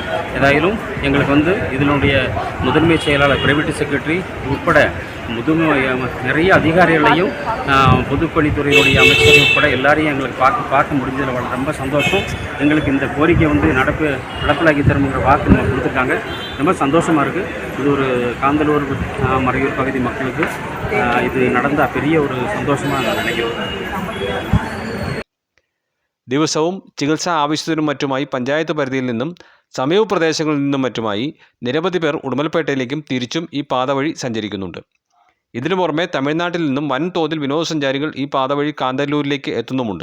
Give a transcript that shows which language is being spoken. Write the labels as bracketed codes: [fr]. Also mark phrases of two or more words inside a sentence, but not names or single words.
[ta] ஏதாயிலும் எங்களுக்கு இதனுடைய முதன்மை செயலாளர், பிரைவேட் செக்ரட்டரி உட்பட நிறைய அதிகாரிகளையும் பொதுப்பணித்துறையினுடைய அமைச்சர் உட்பட எல்லாரையும் எங்களுக்கு பார்க்க முடிஞ்சதில் ரொம்ப சந்தோஷம். எங்களுக்கு இந்த கோரிக்கை நடப்பிலாக்கி தருங்கிற வாக்கு நம்ம கொடுத்துருக்காங்க. ரொம்ப சந்தோஷமாக இருக்குது. இது ஒரு காந்தலூர், மறையூர் பகுதி மக்களுக்கு இது நடந்த பெரிய ஒரு [ml] സന്തോഷമാണ് ഞാൻ [ta] നിனைக்கிறேன். [ml] ദിവസവും ചികിത്സാ ആവശ്യത്തിനും മറ്റുമായി പഞ്ചായത്ത് പരിധിയിൽ നിന്നും സമീപ പ്രദേശങ്ങളിൽ നിന്നും മറ്റുമായി നിരവധി പേർ ഉടുമൽപേട്ടയിലേക്കും തിരിച്ചും ഈ പാത വഴി സഞ്ചരിക്കുന്നുണ്ട്. ഇതിനു പുറമെ തമിഴ്നാട്ടിൽ നിന്നും വൻതോതിൽ വിനോദസഞ്ചാരികൾ ഈ പാത വഴി കാന്തല്ലൂരിലേക്ക് എത്തുന്നുമുണ്ട്.